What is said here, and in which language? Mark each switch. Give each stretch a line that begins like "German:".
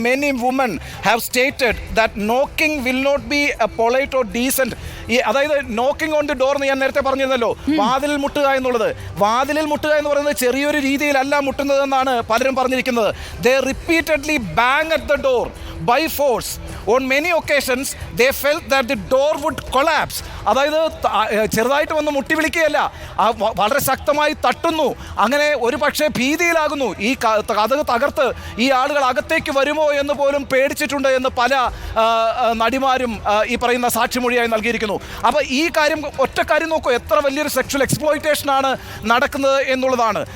English: Many woman have stated that knocking will not be polite or decent.
Malayalam: അതായത്
English: knocking on the door
Malayalam: എന്ന് ഞാൻ നേരത്തെ പറഞ്ഞിരുന്നല്ലോ, വാതിലിൽ മുട്ടുക എന്നുള്ളത്. വാതിലിൽ മുട്ടുക എന്ന് പറയുന്നത് ചെറിയൊരു രീതിയിലല്ല മുട്ടുന്നതെന്നാണ് പലരും പറഞ്ഞിരിക്കുന്നത്.
English: They repeatedly bang at the door by force. On many occasions they felt that the door would collapse.
Malayalam: അതായത് ചെറുതായിട്ട് വന്ന് മുട്ടി വിളിക്കുകയല്ല, വളരെ ശക്തമായി തട്ടുന്നു. അങ്ങനെ ഒരു പക്ഷേ ഭീതിയിലാകുന്നു, ഈ കതക് തകർത്ത് ഈ ആളുകൾ അകത്തേക്ക് വരുമോ എന്ന് പോലും പേടിച്ചിട്ടുണ്ട് എന്ന് പല നടിമാരും ഈ പറയുന്ന സാക്ഷിമൊഴിയായി നൽകിയിരിക്കുന്നു. അപ്പോൾ ഈ കാര്യം, ഒറ്റ കാര്യം നോക്കൂ, എത്ര വലിയൊരു സെക്ഷൽ എക്സ്പ്ലോയിറ്റേഷനാണ് നടക്കുന്നത് എന്നുള്ളതാണ്.